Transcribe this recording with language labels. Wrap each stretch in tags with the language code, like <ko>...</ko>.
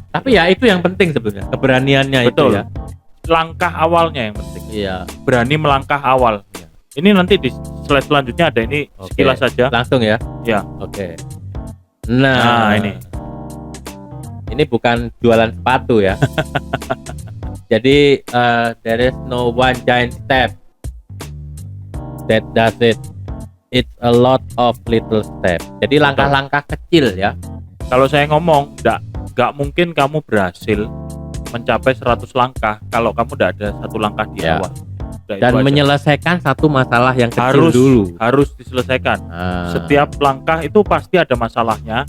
<id>Tapi ya itu yang penting sebenarnya, keberaniannya. Betul. Itu ya. Langkah awalnya yang penting. Iya. Berani melangkah awal. Ini nanti di slide selanjutnya ada ini sekilas saja. Langsung ya? Ya. Oke. Nah, ini bukan jualan sepatu ya.</id> <en>Jadi there is no one giant step that does it. It's a lot of little step.</en> <id>Jadi langkah-langkah kecil ya. Kalau saya ngomong, nggak mungkin kamu berhasil mencapai 100 langkah kalau kamu tidak ada satu langkah di awal. Dan menyelesaikan satu masalah yang kecil dulu. Harus diselesaikan. Setiap langkah itu pasti ada masalahnya.</id>